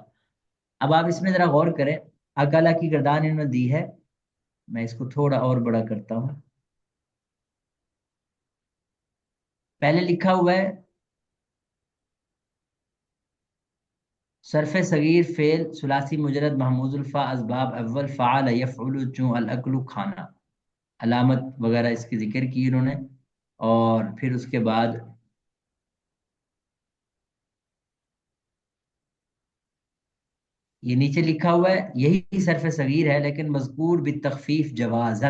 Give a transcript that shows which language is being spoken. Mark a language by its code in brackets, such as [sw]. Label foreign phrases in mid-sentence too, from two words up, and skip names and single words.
[ur] اب آپ اس میں ذرا غور کریں، اکلا کی گردان انہوں نے دی ہے، میں اس کو تھوڑا اور بڑا کرتا ہوں۔ پہلے لکھا ہوا ہے صرف صغیر فعل ثلاثی مجرد محموز الفا اسباب اول [ar] فعل یفعل [ur] چون الاکل کھانا، علامت وغیرہ اس کی ذکر کی انہوں نے، اور پھر اس کے بعد یہ نیچے لکھا ہوا ہے یہی صرف صغیر ہے لیکن مذکور بالتخفیف جوازن۔